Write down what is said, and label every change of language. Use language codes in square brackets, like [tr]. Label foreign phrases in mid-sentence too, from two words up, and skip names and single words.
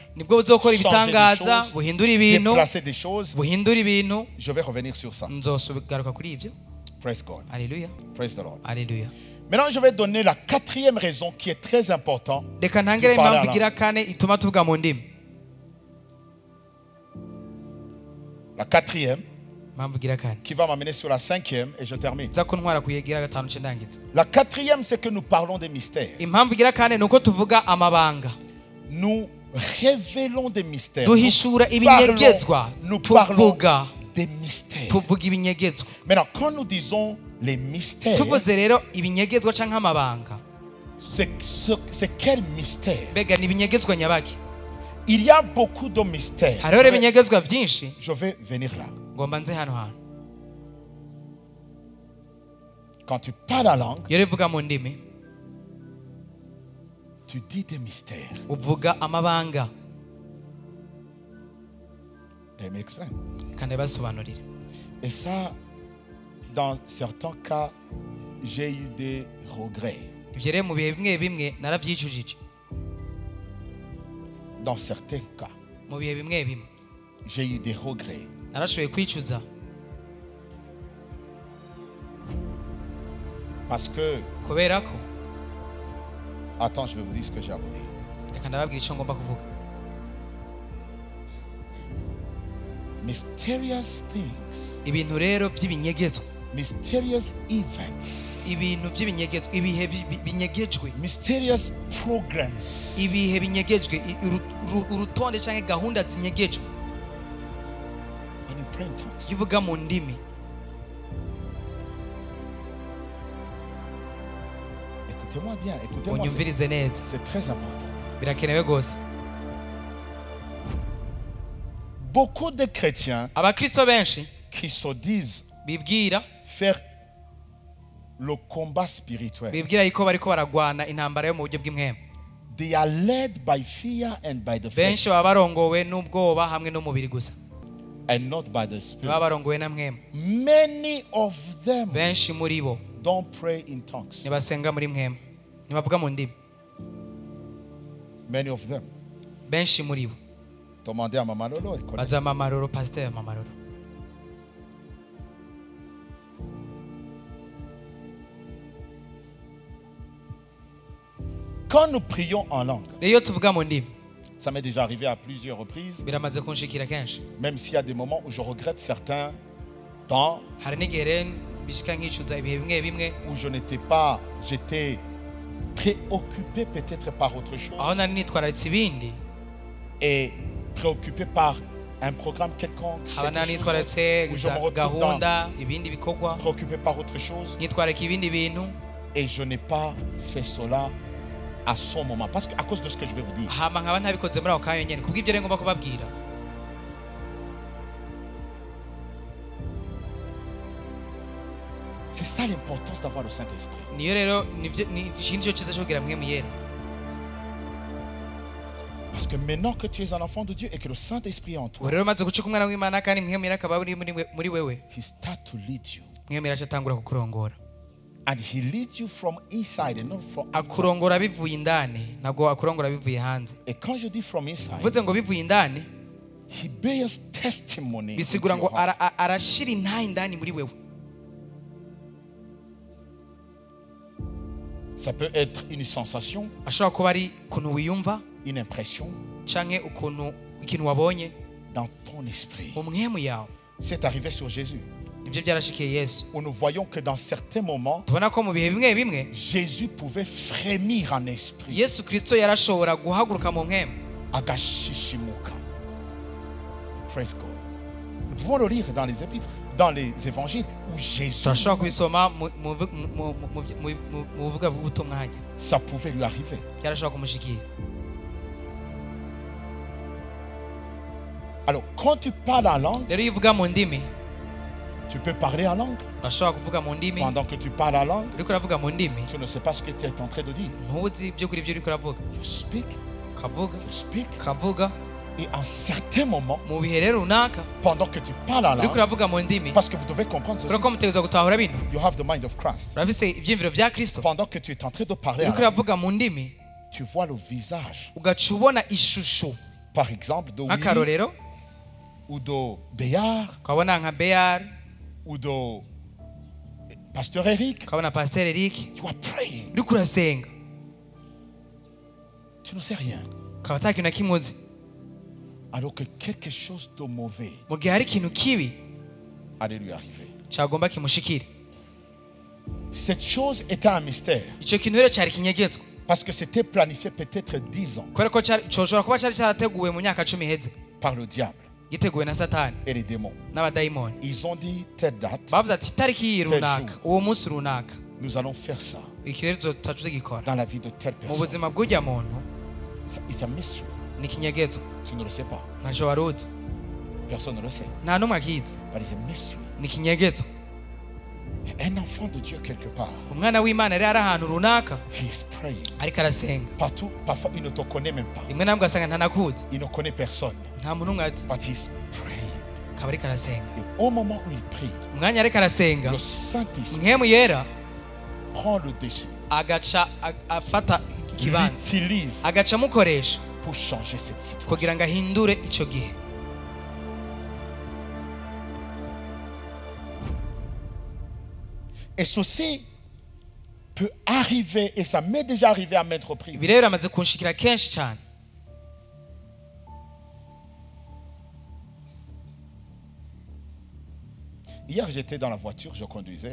[rn] nibwo buzokora [fr] changer [rn] ibitangaza [fr] des choses, [rn] buhindura ibintu [fr] déplacer des choses. [rn] buhindura ibintu [fr] Je vais revenir sur ça. [rn] nzogaruka kuri ibyo [en] Praise God. [rn] aleluya [en] Praise the Lord. [rn] aleluya [fr] Maintenant, je vais donner la quatrième raison qui est très importante. [rn] reka ntangire Dupara impamvu [fr] la- [rn] igira kane ituma tuvuga mu ndimi [fr] La quatrième [rn] impamvu igira kane [fr] qui va m'amener sur la cinquième et je termine. [rn] nza ko ntwara kuyigira gatanu ce ndangiza [fr] La quatrième, c'est que nous parlons des mystères. [rn] impamvu igira kane ni uko tuvuga amabanga [fr] Nous révélons des mystères. [rn] duhishura ibinyegezwa [fr] Nous parlons [rn] tuvuga [fr] des mystères. [rn] tuvuga ibinyegezwa [fr] Maintenant, quand nous disons les mystères, [rn] tuvuze rero ibinyegezwa canke amabanga [fr] c'est quel mystère? [rn] mbega ni ibinyegezwa nyabaki [fr] Il y a beaucoup de mystères. [rn] hariho rero ibinyegezwa byinshi [fr] Je vais venir là. [rn] ngomba nze hano hantu [fr] Quand tu parles la langue, [rn] iyo rero uvuga mu ndimi [fr] tu dis des mystères. [rn] uvuga amabanga [en] Let me explain. [rn] kandi basobanurire [fr] Et ça, dans certains cas, j'ai eu des regrets. [rn] ibyo rero mu bihe bimwe bimwe narabyicujije [fr] Dans certains cas, [rn] mu bihe bimwe bimwe [fr] j'ai eu des regrets. [rn] narashoboye kwicuza [fr] Parce que, [rn] kubera ko [fr] attends, je vais vous dire ce que j'ai à vous dire. [rn] reka ndababwira icyo ngomba kuvuga [en] Mysterious things, [rn] ibintu rero by'ibinyegezwa [en] mysterious events, [rn] ibintu by'ibinyegezwa ibihe binyegejwe [en] mysterious programs, [rn] ibihe binyegejwe urutonde cyangwa gahunda zinyegejwe [en] when you pray in tongues. [rn] iyo uvuga mu ndimi [fr] Écoutez-moi bien, écoutez-moi, [rn] unyumvirize neza [fr] c'est très important. [rn] birakenewe rwose [fr] Beaucoup de chrétiens [rn] abakristo benshi [fr] qui se disent [rn] bibwira [fr] faire le combat spirituel, [rn] bibwira yuko bariko baragwana intambara yo mu buryo bw'impwemu [en] they are led by fear and by the [rn] benshi [en] flesh, [rn] baba barongowe n'ubwoba hamwe n'umubiri gusa [en] and not by the [rn] baba [en] spirit. [rn] barongowe na mwemu [en] Many of them [rn] benshi muri bo [en] don't pray in tongues. [rn] ntibasenga muri mwemu ntibavuga mu ndimi [en] Many of them. [rn] benshi muri bo [fr] Demandez à Maman Lolo. elle connaît. [rn] baza mamaroro pasiteri mamaroro [fr] Quand nous prions en langue, [rn] rero iyo tuvuga mu ndimi [fr] ça m'est déjà arrivé à plusieurs reprises, [rn] biramaze kunshikira kenshi [fr] même s'il y a des moments où je regrette certains temps [rn] hari n'igihe rero bishika nkicuza ibihe bimwe bimwe [fr] où j'étais préoccupé peut-être par autre chose [rn] aho nari nitwararitse ibindi [fr] et préoccupé par un programme quelconque, [rn] haba nari [fr] quelque chose, [rn] nitwararitse [fr] où je me retrouve dans, [rn] gahunda ibindi bikorwa [fr] préoccupé par autre chose [rn] nitwararika ibindi bintu [fr] et je n'ai pas fait cela à son moment parce qu'à cause de ce que je vais vous dire. [rn] hama nkaba ntabikoze muri ako kanya nyene kubw'ibyo rero ngomba kubabwira [fr] C'est ça l'importance d'avoir le Saint-Esprit. [rn] niyo rero nivyo ni ikindi cyo cyiza cyo kugira mwemu yera [fr] Parce que maintenant que tu es un enfant de Dieu et que le Saint-Esprit est en [rn] ubu [fr] toi, [rn] rero umaze gucika umwana w'imana kandi mwemera akaba uri muri wewe, [en] He starts to lead you. [rn] mwemera acatangura kukurongora, [en] And He leads you from inside and not from outside. [rn] akurongora bivuye indani, ntabwo akurongora bivuye hanze. [fr] Et quand je dis [en] from inside, [rn] uvuze ngo bivuye indani [en] He bears testimony. into [rn] bisigura ngo [en] your heart. [rn] arashira intahe indani muri wewe. [fr] Ça peut être une sensation, [rn] ashobora kuba ari ukuntu wiyumva [fr] une impression [rn] canke ukuntu ikintu wabonye [fr] dans ton esprit. [rn] mu mwemu yawe. [fr] C'est arrivé sur Jésus. [rn] ibyo byarashikiye Yesu. [fr] Où nous voyons que dans certains moments, [rn] tubona ko mu bihe bimwe bimwe [fr] Jésus pouvait frémir en esprit. [rn] Yesu Kristo yarashobora guhaguruka mu mwemu, Agashishimuka. [en] Praise God. [fr] Nous pouvons le lire dans les épîtres, dans les évangiles, où Jésus, [rn] turashobora kubisoma mu buvuga bw'ubutumwa hajya, [fr] ça pouvait lui arriver. [rn] yarashobora kumushikira. [fr] Alors, quand tu parles en langue, [rn] rero iyo uvuga mu ndimi, [fr] tu peux parler en langue. [rn] urashobora kuvuga mu ndimi. [fr] Pendant que tu parles en langue, [rn] uriko uravuga mu ndimi [fr] tu ne sais pas ce que tu es en train de dire. [rn] ntuzi ibyo kuri ibyo uriko uravuga, [en] You speak, [rn] ukavuga [en] you speak. [rn] ukavuga. [fr] Et en certains moments, [rn] mu bihe rero runaka [fr] pendant que tu parles en [rn] uriko [fr] langue, [rn] uravuga mu ndimi, [fr] parce que vous devez comprendre ceci, [rn] kubera ko mutegerezwa gutahura bino, [en] you have the mind of Christ. [rn] urafise ivyiyumviro vya Kristo. [fr] Pendant que tu es en train de parler en [rn] uriko [fr] langue, [rn] uravuga mu ndimi [fr] tu vois le visage, [rn] ugaca ubona ishusho, [fr] par exemple, de Willy, [rn] nk'akarorero [fr] ou de Béard, [rn] ukabona nka Beyar, [fr] ou de Pasteur Eric. [rn] ukabona Pasteur Eric, [fr] Tu vas prier. [rn] uriko urasenga [fr] Tu ne sais rien. [rn] ukaba ata kintu na kimwe uzi, [fr] Alors que quelque chose de mauvais [rn] mu gihe hari ikintu kibi [fr] allait lui arriver. [rn] cagomba kimushikire. [fr] Cette chose était un mystère. [rn] ico kintu rero cari kinyegetswe, [fr] Parce que c'était planifié peut-être 10 ans [rn] kubera ko coshobora kuba cari carateguwe mu myaka 10 iheze, [fr] par le diable [rn] giteguwe na Satani [fr] et les démons. [rn] n'abadayimoni. [fr] Ils ont dit telle date, [rn] bavuze ati itariki iyi runaka, uwo munsi runaka, [fr] nous allons faire ça [rn] iki rero tuzoca tugikora. [fr] dans la vie de telle [rn] mu [fr] personne. [rn] buzima bw'urya muntu [en] It's a mystery. [rn] ni ikinyegetswe, [fr] Tu ne le sais pas. [rn] ntaco wari uzi, [fr] Personne ne le sait. [rn] nta n'umwe akizi, [en] But it's a mystery. [rn] ni ikinyegetswe. [fr] Un enfant de Dieu quelque part, [rn] umwana w'Imana rero ari ahantu runaka [en] he is praying. [rn] ariko arasenga, [fr] Partout, parfois il ne te connaît même pas. [rn] rimwe na rimwe ugasanga ntanakuzi, [fr] Il ne connaît personne. [rn] nta muntu umwe azi, [en] But he is praying. [rn] akaba ariko arasenga. [fr] Et au moment où il prie, [rn] umwanya ariko arasenga, [fr] le Saint-Esprit [rn] mwemu yera [fr] prend le dessus, [rn] agaca afata ikibanza, [fr] l'utilise [rn] agaca amukoresha [fr] pour changer cette situation. [rn] kugira ngo ahindure ico gihe. [fr] Et ceci peut arriver, et ça m'est déjà arrivé à maintes reprises. [rn] ibi rero amaze kunshikira kenshi cyane. [fr] Hier, j'étais dans la voiture, je conduisais.